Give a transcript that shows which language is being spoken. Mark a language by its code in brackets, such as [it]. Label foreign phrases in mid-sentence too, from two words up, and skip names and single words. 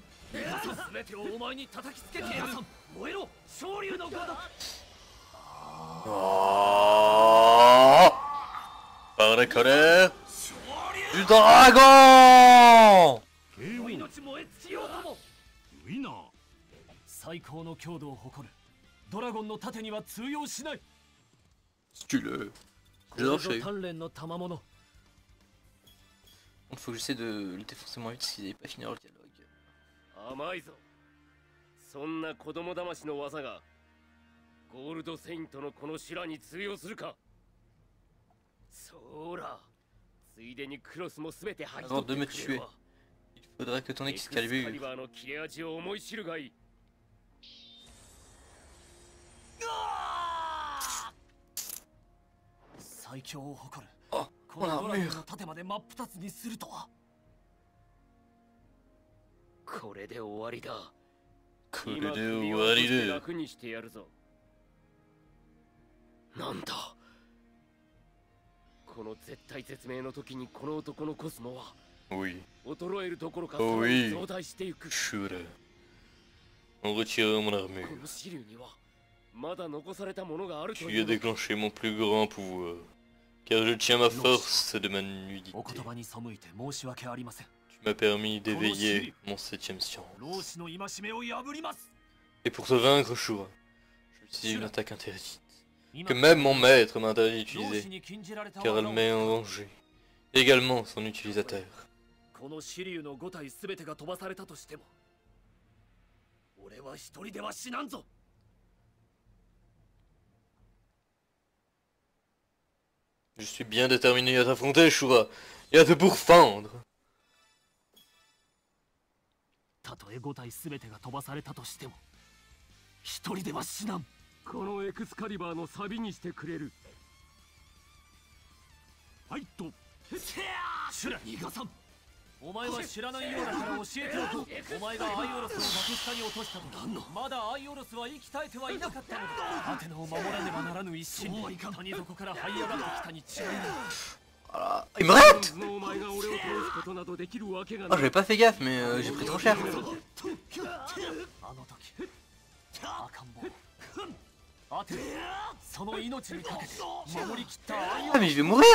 [fr] Oh, par la colère du dragon. [ja] 最高の強度を誇るドラゴンの盾には通用しない。 [fr] Stylé. [ja] これぞ鍛錬の賜物。 [fr] Il faut que j'essaie de le défoncer moins vite s'ils n'avaient pas fini leur dialogue. [ja] 甘いぞ。そんな子供騙しの技がゴールドセイントのこの修羅に通用するか。そら、ついでにクロスもすべて剥ぎ取ってくれれば。 [fr] Il faudrait que ton Excalibur. [ja] の切れ味を思い知るがいい。最強を誇る。 Oh, このドラゴンの盾まで真っ二つにするとは。これで終わりだ。これで終わりだ。楽にしてやるぞ。なんだ。この絶対絶命の時にこの男のコスモは [fr] Oui. [ja] 衰えるどころか [fr] Oui. [ja] 増大していく。 [fr] Shura. On retire mon armure. [ja] この支流にはまだ残されたものがあると [fr] Tu [ja] い [fr] as [ja] うのか。 [fr] déclenché mon plus grand pouvoir. Car je tiens ma force de ma nudité. [ja] お言葉に背いて申し訳ありません。 [fr] Tu m'as permis d'éveiller mon septième sens. [ja] 老子の戒めを破ります。 [fr] Et pour te vaincre, Shura, j'utilise une attaque interdite. Que même mon maître m'interdit d'utiliser. Car elle met en danger. Également son utilisateur. [ja] この支流の5体すべてが飛ばされたとしても、俺は一人では死なんぞ。 [fr] Je suis bien déterminé à t'affronter, Shura, et à te pourfendre. [ja] たとえ5体すべてが飛ばされたとしても、一人では死なん。このエクスカリバーのサビにしてくれる。ファイト。シュラ、ニガさん。お前は知らないようだから教えておこう。お前がアイオロスを崖下に落としたのだ。まだアイオロスは生き絶えてはいなかったのだ。アテナを守らねばならぬ一心に谷底から這い上がってきたに違いない。 [fr] Voilà. Il me rate! [ja] お前が俺を通すことなどできるわけが Oh, ない。 [fr] j'avais pas fait gaffe, mais j'ai pris trop cher. [ja] あの時、赤ん坊。アテナ、その命にかけて守りきったアイオ Ah, ロ [fr] mais [ja] ス。 [fr] je vais mourir!